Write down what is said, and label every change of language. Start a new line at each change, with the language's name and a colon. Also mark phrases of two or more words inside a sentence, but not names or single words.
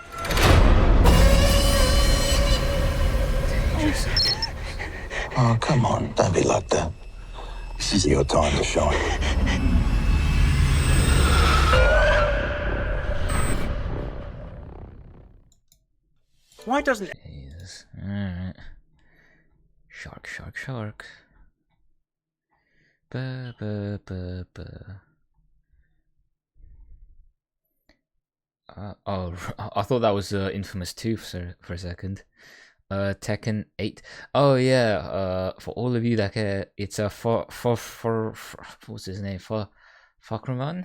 English: Oh, come on. Don't be like that. This is your time to shine. Why doesn't Jesus. Alright. Shark, shark, shark. Ba, ba, ba, ba. I thought that was Infamous 2 for a second. Tekken 8. Oh yeah, for all of you that care, it's a for what's his name? Fakruman?